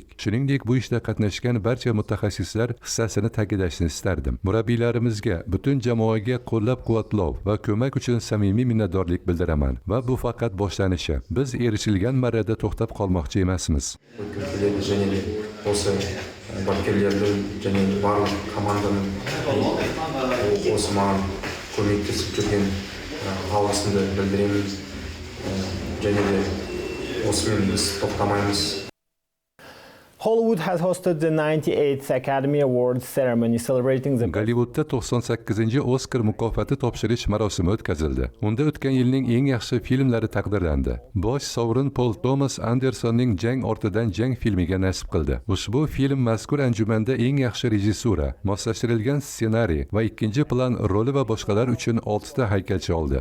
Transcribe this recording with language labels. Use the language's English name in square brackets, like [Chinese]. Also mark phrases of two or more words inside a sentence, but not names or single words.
[Uzbek] Shuningdek, bu ishda qatnashgan barcha mutaxassislar hissasini ta'kidlashni istardim. Murabbiylarimizga, butun jamoaga qo'llab-quvvatlov va ko'mak uchun samimiy minnatdorlik bildiraman va bu faqat boshlanishi. Biz erishilgan marrada to'xtab qolmoqchi emasmiz. [Kazakh] Bankirlerдің және барлық команданың осы маған көмектесіп жүрген алғысымды білдіремін. Және де осымен біз тоқтамаймыз. [English] Hollywood has hosted the 98th Academy Awards ceremony celebrating the [Uzbek] Gollywoodda 98-chi Oscar mukofoti topshirish marosimi o'tkazildi. Unda o'tgan yilning eng yaxshi filmlari taqdirlandi. Bosh sovrin Paul Thomas Andersonning Jang ortidan jang filmiga nasib qildi. Ushbu film mazkur anjumanda eng yaxshi rejissura, moslashtirilgan ssenariy va ikkinchi plan roli va boshqalar uchun 6 ta haykalcha oldi.